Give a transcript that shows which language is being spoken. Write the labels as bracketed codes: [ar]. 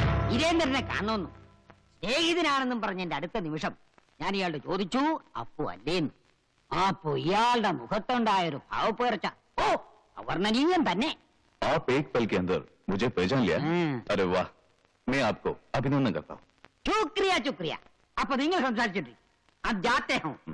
[ml] വീരേന്ദ്രനെ കാണുന്നു. സ്നേഹിതനാണെന്നും പറഞ്ഞ എന്റെ അടുത്ത നിമിഷം ഞാൻ ഇയാളുടെ ചോദിച്ചു, അപ്പു അല്ലേന്ന്. അപ്പോ ഇയാളുടെ മുഖത്തുണ്ടായൊരു ഭാവപ്പേർച്ച ഓ അവർണ്ണനീയം തന്നെ. [hi] आप एक पल के अंदर मुझे पहचान लिया? अरे वाह, मैं आपको अभिनंदन करता हूँ. [ml] ശുക്രിയ ശുക്രിയ. അപ്പൊ നിങ്ങൾ സംസാരിച്ചിട്ട് അത് [hi] ജാത്തെ ഹോ.